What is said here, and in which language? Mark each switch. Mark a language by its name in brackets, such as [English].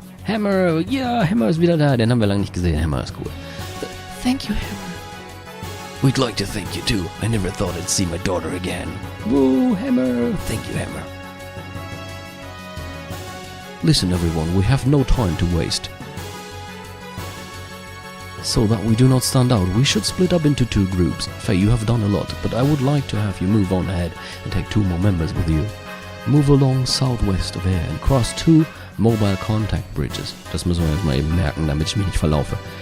[German] Hammer, ja, Hammer ist wieder da. Den haben wir lange nicht gesehen. Hammer ist cool. [English] Thank you, Hammer. We'd like to thank you too. I never thought I'd see my daughter again. Woo, Hammer. Thank you, Hammer. Listen, everyone, we have no time to waste. So that we do not stand out, we should split up into 2 groups. Faye, you have done a lot, but I would like to have you move on ahead and take 2 more members with you. Move along southwest of here and cross 2 mobile contact bridges. [German] Das müssen wir jetzt mal eben merken, damit ich mich nicht verlaufe.